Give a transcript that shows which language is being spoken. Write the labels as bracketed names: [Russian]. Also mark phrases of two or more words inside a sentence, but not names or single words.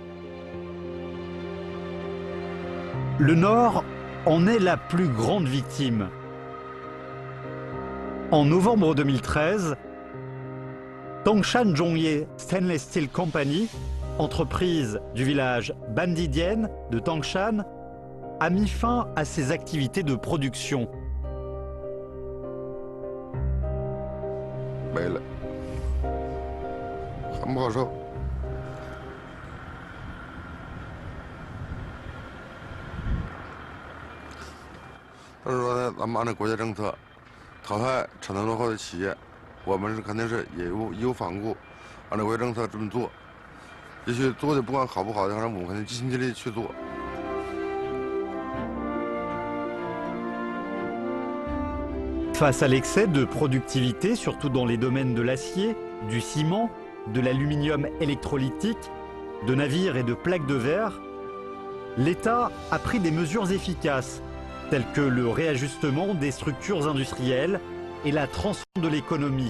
[French] Le Nord en est la plus grande victime. En novembre 2013, Tangshan Zhongye Stainless Steel Company, entreprise du village Bandidian de Tangshan, a mis fin à ses activités de production. [Chinese] 没了，很不好受。但是说呢，咱们按照国家政策，淘汰产能落后的企业，我们是肯定是义无反顾，按照国家政策这么做。也许做的不管好不好的，反正我们肯定尽心尽力去做。 [French] Face à l'excès de productivité, surtout dans les domaines de l'acier, du ciment, de l'aluminium électrolytique, de navires et de plaques de verre, l'État a pris des mesures efficaces, telles que le réajustement des structures industrielles et la transformation de l'économie.